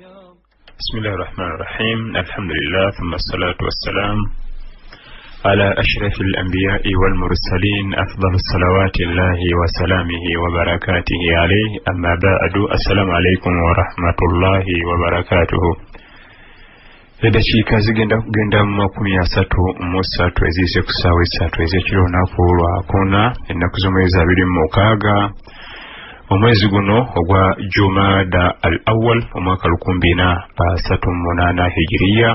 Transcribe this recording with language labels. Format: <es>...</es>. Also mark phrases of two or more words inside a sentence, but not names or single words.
<ar>بسم الله الرحمن الرحيم. الحمد لله ثم الصلاة والسلام على أشرف الأنبياء والمرسلين أفضل الصلوات الله وسلامه وبركاته عليه. أما بعد، السلام عليكم ورحمة الله وبركاته.</ar> <lg>Edakiika zigenda mu 33 eziise ku ssaawa 3 ez'ekiro olunaku lwakuna ennaku z'omwezi 26 omwezi guno ogwa Jumada al-Awwal omwaka 2038 hijiriya.</lg>